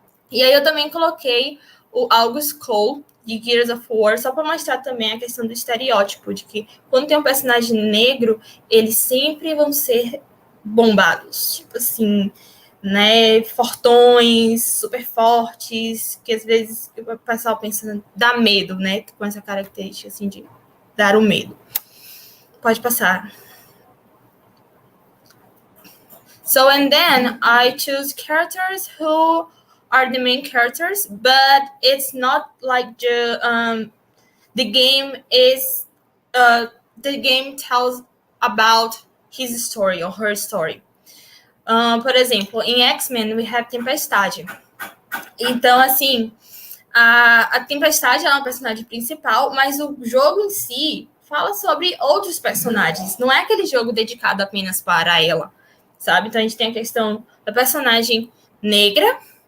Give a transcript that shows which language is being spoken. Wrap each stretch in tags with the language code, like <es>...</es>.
<pt>E aí eu também coloquei o Alves Cole, de Gears of War, só para mostrar também a questão do estereótipo, de que quando tem um personagem negro, eles sempre vão ser bombados, tipo assim, né, fortões, super fortes, que às vezes o pessoal pensa, dá medo, né, com essa característica, assim, de dar o medo. Pode passar.</pt> <en>So, and then I choose characters who are the main characters, but it's not like the game is, the game tells about his story or her story.</en> <pt>Por exemplo, em X-Men,</pt> <en>we have</en> <pt>Tempestade. Então, assim, a Tempestade é uma personagem principal, mas o jogo em si fala sobre outros personagens. Não é aquele jogo dedicado apenas para ela, sabe? Então, a gente tem a questão da personagem negra,</pt>